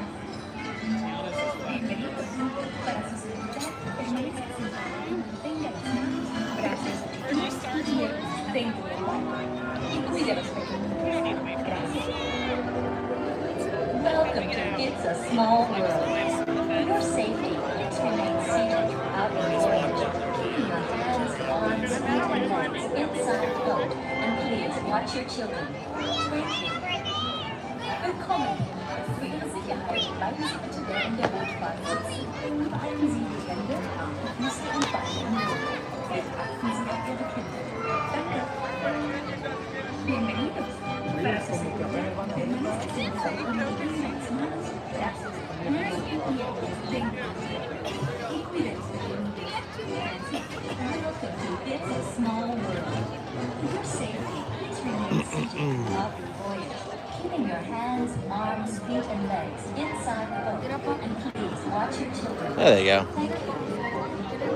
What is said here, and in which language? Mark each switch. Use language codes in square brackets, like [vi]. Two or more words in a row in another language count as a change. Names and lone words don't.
[en] Welcome to It's a Small World. For your safety, please remain seated throughout your voyage. Keeping your hands, arms, feet, and legs inside the boat. And please watch your children. Thank you. [de] Willkommen. Für Ihre Sicherheit bleiben Sie bitte während der Bootfahrt sitzen. Behalten Sie die Hände, Arme, Füße und Beine im Boot. Und achten Sie auf Ihre Kinder. Danke. [es] Bienvenidos. Para su seguridad, permanezca sentado en el asiento. Gracias. Y cuídense. [en] Welcome to It's a Small World. For your safety, please remain seated throughout your voyage. Keeping your hands, arms, feet, and legs inside the boat. And please watch your children. There they go. Thank you.